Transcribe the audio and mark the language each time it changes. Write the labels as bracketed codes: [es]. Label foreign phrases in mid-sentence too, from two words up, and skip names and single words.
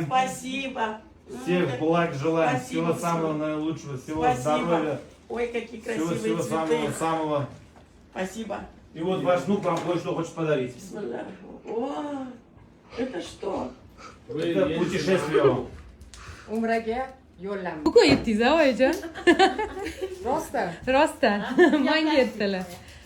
[ru] Спасибо. Всех благ желаем. Всего самого наилучшего. Всего здоровья. Ой, какие красивые Всего цветы. самого. Спасибо. И вот ваш внук вам кое-что хочет подарить. О, это что? Это путешествие вам. [uz] Umraga yo'llanma. Ko'yibdingiz oyijon? Rostdan. Rostdan. Menga aytdilar.